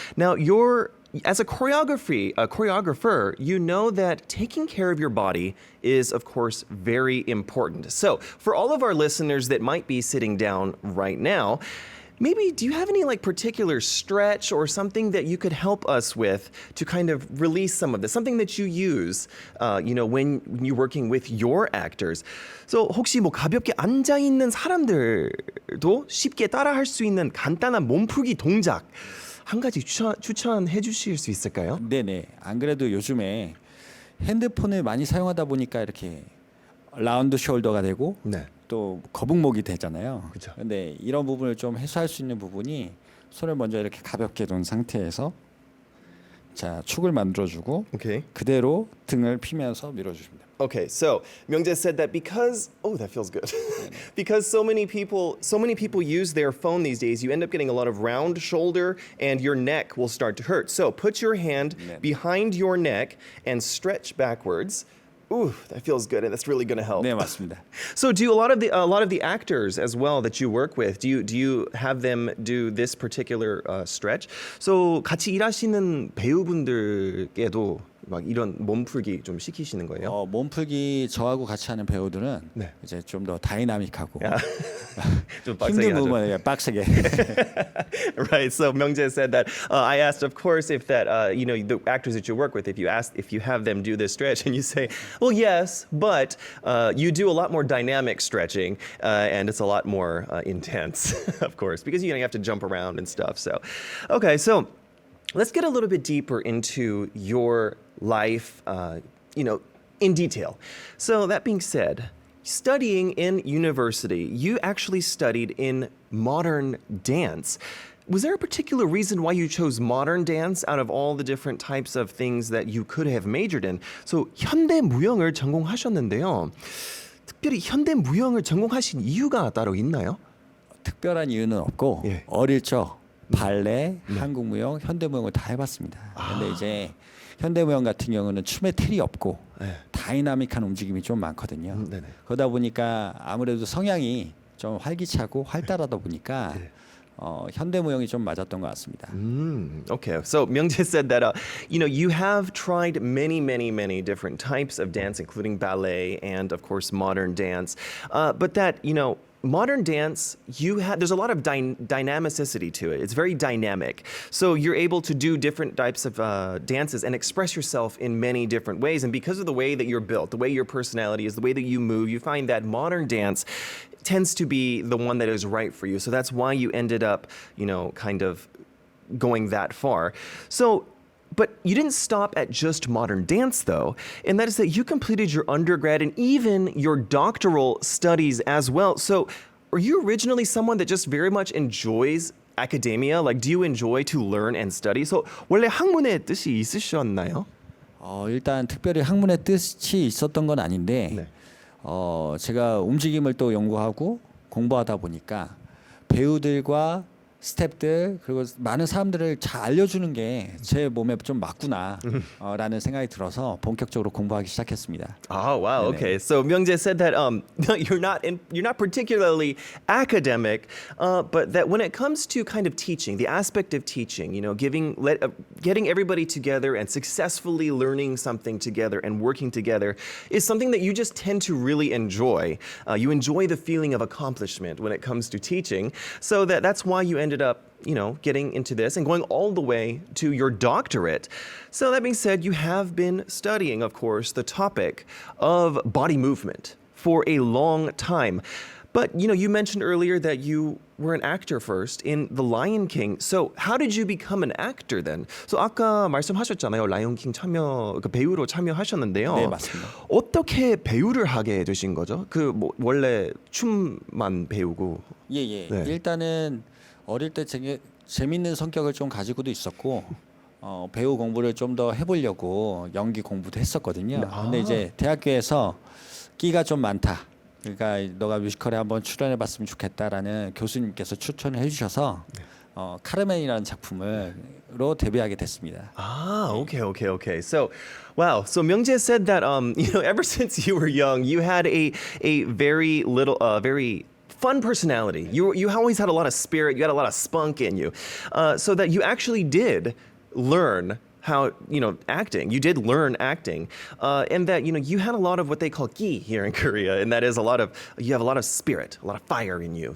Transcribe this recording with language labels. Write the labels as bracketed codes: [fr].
[en] Now, as a choreographer, you know that taking care of your body is, of course, very important. So, for all of our listeners that might be sitting down right now, maybe do you have any like particular stretch or something that you could help us with to kind of release some of this? Something that you use, when you're working with your actors. [ko] So 혹시 뭐 가볍게 앉아 있는 사람들도 쉽게 따라할 수 있는 간단한 몸풀기 동작 한 가지 추천해 주실 수 있을까요? 네네. 안 그래도 요즘에 핸드폰을 많이 사용하다 보니까 이렇게 라운드 숄더가 되고 네. 또 거북목이 되잖아요. 그쵸. 근데 이런 부분을 좀 해소할 수 있는 부분이 손을 먼저 이렇게 가볍게 놓은 상태에서 자 축을 만들어주고 [en] Okay. [ko] 그대로 등을 피면서 밀어주십니다. [en] Okay, so Myungjae said that because that feels good. Because so many people use their phone these days, you end up getting a lot of round shoulder and your neck will start to hurt. So put your hand [ko] 네. [en] behind your neck and stretch backwards. Ooh, that feels good, and that's really going to help. [ko] 네 맞습니다. [en] So, do a lot of the actors as well that you work with? Do you have them do this particular stretch? [ko] So, 같이 일하시는 배우분들께도 막 이런 몸풀기 좀 시키시는 거예요? 몸풀기 저하고 같이 하는 배우들은 네. 이제 좀 더 다이나믹하고 좀 빡세게 힘든 하죠. 부분을 빡세게. [en] Right. So Myungjae said that I asked, of course, if that the actors that you work with, if you have them do this stretch, and you say, well, yes, but you do a lot more dynamic stretching, and it's a lot more intense, of course, because you have to jump around and stuff. So, okay, so let's get a little bit deeper into your life, in detail. So that being said, studying in university, you actually studied in modern dance. Was there a particular reason why you chose modern dance out of all the different types of things that you could have majored in? [ko] So 현대무용을 전공하셨는데요. 특별히 현대무용을 전공하신 이유가 따로 있나요? 특별한 이유는 없고 예. 어릴 적 발레, 한국무용, 현대무용을 다 해봤습니다. 근데 이제 현대무용 같은 경우는 춤에 틀이 없고 네. 다이나믹한 움직임이 좀 많거든요. 네네. 그러다 보니까 아무래도 성향이 좀 활기차고 활달하다 보니까 현대무용이 좀 맞았던 것 같습니다. [en] Okay, so Myungjae said that you have tried many different types of dance, including ballet and of course modern dance, but that modern dance, there's a lot of dynamicity to it. It's very dynamic. So you're able to do different types of dances and express yourself in many different ways. And because of the way that you're built, the way your personality is, the way that you move, you find that modern dance tends to be the one that is right for you. So that's why you ended up, kind of going that far. So but you didn't stop at just modern dance, though, and that is that you completed your undergrad and even your doctoral studies as well. So, are you originally someone that just very much enjoys academia? Like, do you enjoy to learn and study? [ko] So, 원래 학문의 뜻이 있으셨나요? 일단 특별히 학문의 뜻이 있었던 건 아닌데 네. 제가 움직임을 또 연구하고 공부하다 보니까 배우들과 스태프들 그리고 많은 사람들을 잘 알려주는 게 제 몸에 좀 맞구나라는 생각이 들어서 본격적으로 공부하기 시작했습니다. [en] Oh wow, [ko] 네네. [en] okay. So Myungjae said that you're not particularly academic, but that when it comes to kind of teaching, the aspect of teaching, getting everybody together and successfully learning something together and working together is something that you just tend to really enjoy. You enjoy the feeling of accomplishment when it comes to teaching, so that's why you ended up getting into this and going all the way to your doctorate. So that being said, you have been studying, of course, the topic of body movement for a long time. But, you mentioned earlier that you were an actor first in The Lion King. So how did you become an actor then? [ko] So 아까 말씀하셨잖아요. 라이온 킹 배우로 참여하셨는데요. 네, 맞습니다. 어떻게 배우를 하게 되신 거죠? 원래 춤만 배우고. 예. 네. 일단은 어릴 때 재밌는 성격을 좀 가지고도 있었고 배우 공부를 좀 더 해보려고 연기 공부도 했었거든요. 근데 이제 대학교에서 끼가 좀 많다. 그러니까 너가 뮤지컬에 한번 출연해봤으면 좋겠다라는 교수님께서 추천을 해주셔서 카르멘이라는 작품으로 데뷔하게 됐습니다. [en] Okay. So, wow. So Myungjae said that ever since you were young, you had a very fun personality. You always had a lot of spirit. You had a lot of spunk in you, so that you actually did learn how, acting. You did learn acting, and that, you had a lot of what they call ki here in Korea, and that is you have a lot of spirit, a lot of fire in you.